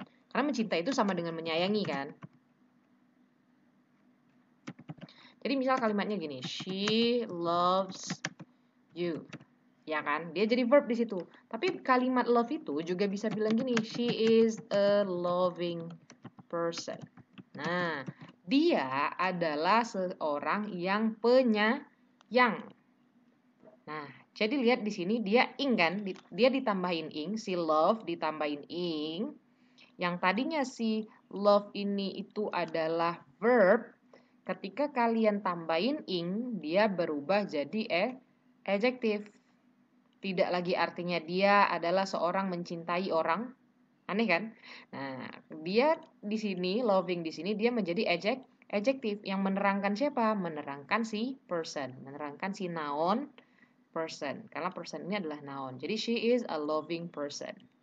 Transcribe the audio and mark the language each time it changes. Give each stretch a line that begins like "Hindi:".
Indonesian: Karena mencintai itu sama dengan menyayangi kan. Jadi misal kalimatnya gini,
English: she loves you.
Indonesian: Ya kan? Dia jadi verb di situ. Tapi kalimat love itu juga bisa bilang gini,
English: she is a loving person.
Indonesian: Nah, dia adalah seorang yang penyayang. Nah, jadi lihat di sini dia ing kan, dia ditambahin ing, si love ditambahin ing. Yang tadinya si love ini itu adalah verb, ketika kalian tambahin ing, dia berubah jadi adjective. Tidak lagi artinya dia adalah seorang mencintai orang. Aneh kan? Nah, dia di sini, loving di sini, dia menjadi adjective yang menerangkan siapa? Menerangkan si person, menerangkan si noun person. Karena person ini adalah noun.
English: Jadi she is a loving person.